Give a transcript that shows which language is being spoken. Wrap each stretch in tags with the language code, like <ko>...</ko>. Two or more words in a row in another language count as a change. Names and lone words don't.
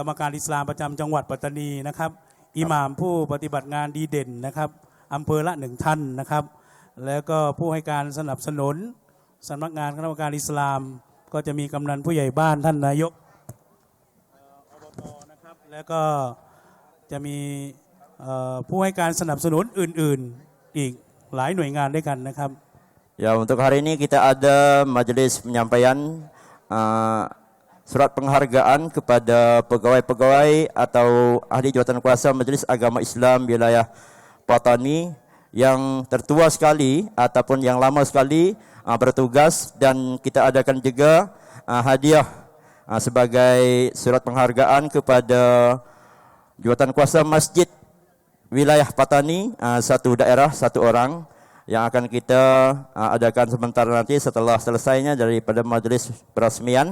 <th>รมการอิสลามประจำจังหวัดปัตตานีนะครับอิหม่ามผู้ปฏิบัติงานดีเด่นนะครับอำเภอละ1ท่านนะครับแล้วก็ผู้ให้การสนับสนุนสำนักงานคณะกรรมการอิสลามก็จะมีกำนันผู้ใหญ่บ้านท่านนายกอบตนะครับแล้วก็จะมีผู้ให้การสนับสนุนอื่นๆอีกหลายหน่วยงานด้วยกันนะครับ</th> <ms>Ya, untuk hari ini kita ada majlis penyampaian surat penghargaan kepada pegawai-pegawai atau ahli jawatan kuasa Majlis Agama Islam wilayah Patani yang tertua sekali ataupun yang lama sekali bertugas, dan kita adakan juga hadiah sebagai surat penghargaan kepada jawatan kuasa masjid wilayah Patani, satu daerah, satu orang, yang akan kita adakan sebentar nanti setelah selesainya daripada majlis peresmian.</ms>